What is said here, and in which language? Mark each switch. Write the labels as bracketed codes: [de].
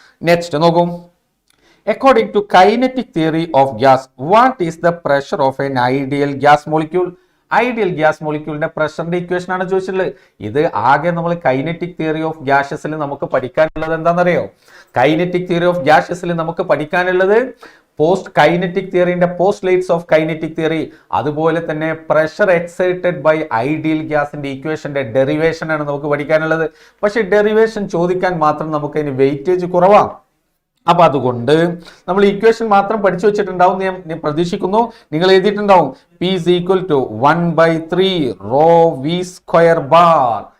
[ml] Next നോക്കൂ, [en] according to kinetic theory of gas, what is the pressure of an ideal gas molecule? [ml] Ideal gas മോളിക്യൂളിന്റെ പ്രഷറിന്റെ equation ആണ് ചോദിച്ചിട്ടുള്ളത്. ഇത് ആകെ നമ്മൾ kinetic theory of ഗ്യാസസിൽ നമുക്ക് പഠിക്കാനുള്ളത് എന്താണെന്നറിയോ? കൈനറ്റിക് തിയറി ഓഫ് ഗ്യാസസിൽ നമുക്ക് പഠിക്കാനുള്ളത് post kinetic തിയറിന്റെ postulates of kinetic theory, അതുപോലെ തന്നെ പ്രഷർ എക്സൈറ്റഡ് ബൈ ഐഡിയൽ ഗ്യാസിന്റെ ഇക്വേഷന്റെ ഡെറിവേഷൻ ആണ് നമുക്ക് പഠിക്കാനുള്ളത്. പക്ഷെ ഡെറിവേഷൻ ചോദിക്കാൻ മാത്രം നമുക്ക് അതിന് വെയിറ്റേജ് കുറവാണ്. അപ്പൊ അതുകൊണ്ട് നമ്മൾ ഇക്വേഷൻ മാത്രം പഠിച്ചു വെച്ചിട്ടുണ്ടാവും ഞാൻ പ്രതീക്ഷിക്കുന്നു. നിങ്ങൾ എഴുതിയിട്ടുണ്ടാവും [en] P is equal to 1/3 rho v square bar.